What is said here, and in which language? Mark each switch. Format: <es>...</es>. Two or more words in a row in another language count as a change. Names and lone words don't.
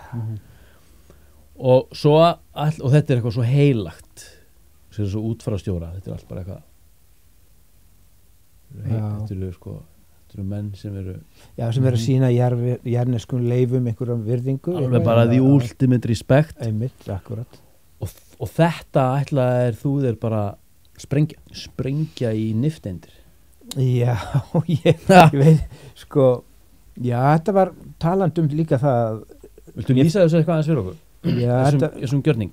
<is>og svo og þetta er eitthvað svo heilagt sem er svo útfarastjóra, þetta er allt bara eitthvað þetta eru sko þetta eru menn sem eru sem eru að sína jarneskum leifum einhverjum virðingu</is> <en>alveg bara the ultimate respect</en> <is>einmitt, akkurat og þetta ætlaðir þú þér bara sprengja í nifteindir ég veit sko þetta var talandum líka það viltu lýsa þessu eitthvað aðeins fyrir okkur þessum gjörning</is>